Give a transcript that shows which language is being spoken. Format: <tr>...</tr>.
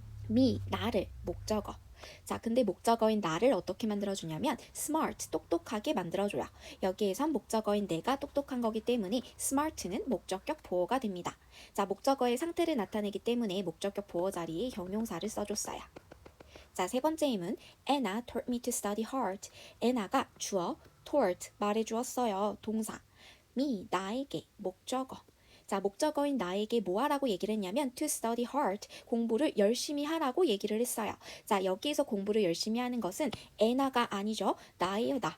<ko>me 나를 목적어. 자, 근데 목적어인 나를 어떻게 만들어주냐면 smart 똑똑하게 만들어줘요. 여기에선 목적어인 내가 똑똑한 거기 때문에 smart는 목적격 보어가 됩니다. 자, 목적어의 상태를 나타내기 때문에 목적격 보어 자리에 형용사를 써줬어요. 자, 세 번째 힘은</ko> <en>Anna taught me to study hard.</en> <ko>Anna가 주어 taught 말해주었어요. 동사. me 나에게 목적어. 자, 목적어인 나에게 뭐 하라고 얘기를 했냐면</ko> <en>to study hard,</en> <ko>공부를 열심히 하라고 얘기를 했어요. 자, 여기에서 공부를 열심히 하는 것은 애나가 아니죠. 나예요.</ko>